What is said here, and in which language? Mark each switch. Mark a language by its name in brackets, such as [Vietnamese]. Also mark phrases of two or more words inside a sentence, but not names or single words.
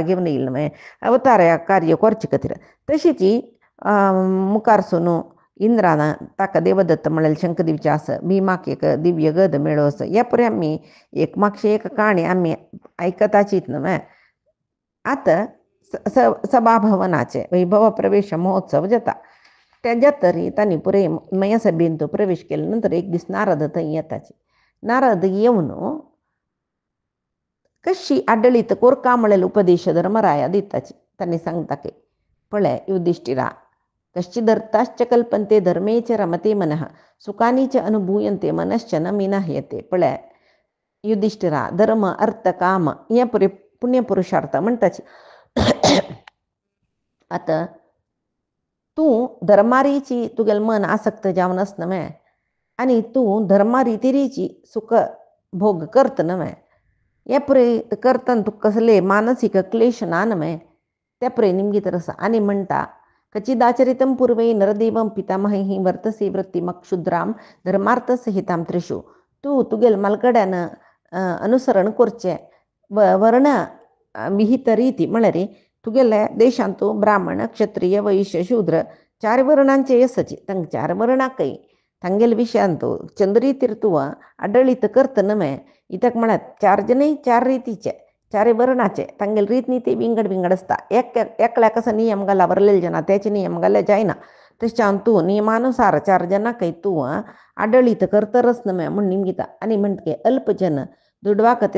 [Konkani] घेवन येयलो न्हय अवतार कार्य करचे खातीर तशीच मुखारसून इंद्रान ताका देवदत्त म्हळ्यार शंखदेवचे आस भिमाक एक दिव्य गद मेळो आस हे पळय आमी एक म्हापशे एक काणी आमी आयकताचीच न्हय आतां सभाभवनाचे वैभव प्रवेश महोत्सव जाता तेज्या तरी तांणी पुरे मया सभेन तो प्रवेश केले नंतर एक दीस नारद थंय येताचे नारद येवन कशी आडळीत कोरका म्हळेल उपदेश धर्मराया दिताची तांणी सांगता की पळय युधिष्ठिरा [Sanskrit] कश्चिदर्थाश्च कल्पन्ते धर्मे च रमते मनः सुखानी च अनुभूयन्ते मनश्च न मिनह्यते [Konkani] पळय युधिष्ठिरा धर्म अर्थ काम हे पुरे पुण्य पुरुषार्थ म्हणटाची आता तूं धर्मारीची तुगेलें मन आसक्त जावन आसना न्हय आनी तूं धर्मा रितीरीची सुख भोग करता न्हय हे पुरे करतना तुका कसले मानसीक क्लेश ना न्हय ते पुरे निमगी तर आसा आनी म्हणटा [Sanskrit] कचिदाचरितं पूर्वे नरदेवं पितामहैः वर्तसे वृत्तिमक्षुद्रां धर्मार्थसहितां [Konkani] त्रिषु तूं तुगेल मलकड्यान अनुसरण करचें वर्ण विहित रीती म्हळ्यार तुगेले देशांतू ब्राह्मण क्षत्रिय वैश्य शूद्र 4 वर्णांचे आसाची तांकां 4 वर्णाकय तांगेले विशयांतू चंद्रितीर तूं आडळीत करता न्हय इतक म्हळ्यार 4 जनय 4 रितीचे 4 वर्णाचे तांगेले रीत नीती विंगड विंगड आसता एकल्या कसो नियम घाला वरलेले जना तेचे नियम घाले जायना तशें तूं नियमानुसार 4 जनांकय तूं आडळीत करतरच न्हय म्हूण निमगिता आनी म्हणटा अल्पजन दुडवा खातीर